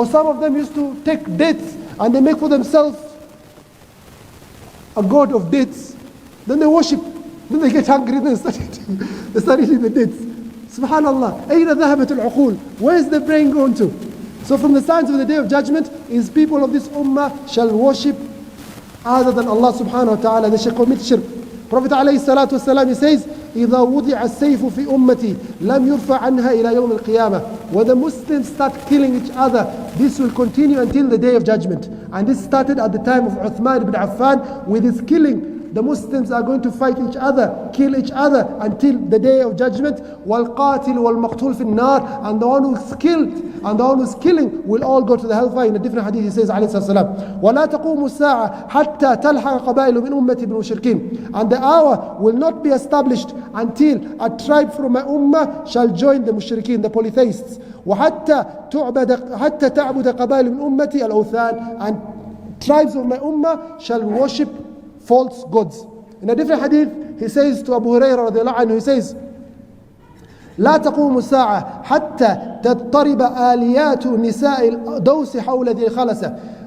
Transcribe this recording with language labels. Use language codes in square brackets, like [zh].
[en] Or some of them used to take dates and they make for themselves a god of dates. Then they worship. Then they get hungry, then they start eating the dates. [ar] Subhanallah. أين ذهبت العقول? [en] Where is the brain going to? So from the signs of the Day of Judgment is people of this ummah shall worship other than Allah subhanahu wa ta'ala. They shall commit shirk. [ar] Prophet alayhi salatu wasalam, [en] he says, [ar] إذا وضع السيف في أمتي لم يرفع عنها إلى يوم القيامة. [en] when the Muslims start killing each other, this will continue until the day of judgment. And this started at the time of Uthman ibn Affan with his killing. The Muslims are going to fight each other, kill each other until the day of judgment. [ar] وَالْقَاتِلُ وَالْمَقْتُولُ فِي النَّارِ. [en] And the one who's killed and the one who's killing will all go to the hellfire. In a different hadith he says [ar] عليه الصلاة والسلام وَلَا تَقُومُ السَّاعَةِ حَتَّى تَلْحَقَ قَبَائِلُ مِنْ أُمَّتِ بِالْمُشْرِكِينَ. [en] And the hour will not be established until a tribe from my ummah shall join the mushrikeen, the polytheists. [ar] وَحَتَّى تَعْبُدَ قَبَائِلُ مِنْ أُمَّتِ الْأَوْثَانِ. [en] And tribes of my ummah shall worship false gods. In a different hadith, he says to Abu Hurairah radiallahu anhu, he says, [ar] لا تقوم الساعة حتى تضطرب آليات نساء الدوس حول ذي الخلسة.